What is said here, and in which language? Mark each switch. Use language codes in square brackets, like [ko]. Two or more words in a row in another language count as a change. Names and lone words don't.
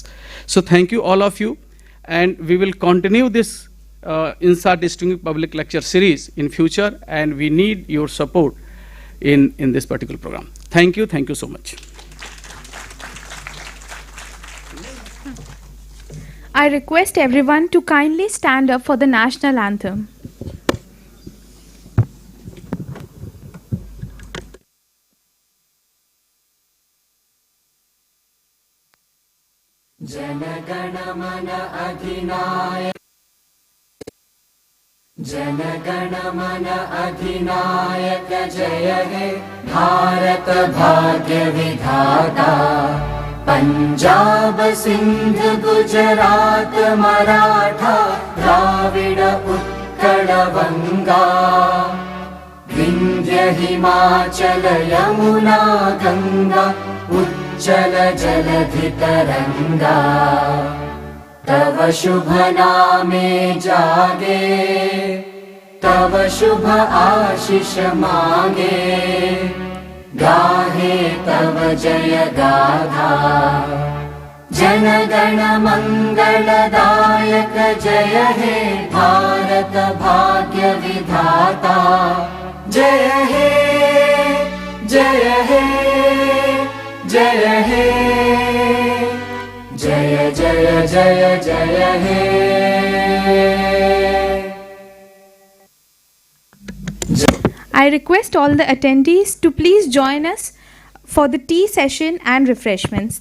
[en] So thank you all of you, and we will continue this INSA Distinguished Public Lecture Series in future, and we need your support in this particular program. Thank you so much. I request everyone to kindly stand up for the national anthem. [bn] জনগণমন অধিনায় জনগণমন অধিনায়ক জয় হে ভারত ভাগ্য বিধাতা পাঞ্জাব সিন্ধ গুজরাট মারাঠা দ্রাবিড় উৎকল বঙ্গ বিন্ধ্য হিমাচল যমুনা গঙ্গা উচ্ছল জলধি তরঙ্গ তব শুভ নামে জাগে তব শুভ আশীষ মাঙ্গে গাহে তব জয় গাথা জনগণ মঙ্গলদায়ক জয় হে ভারত ভাগ্য বিধাতা জয় হে জয় হে জয় হে জয় জয় জয় জয় হে [en] I request all the attendees to please join us for the tea session and refreshments.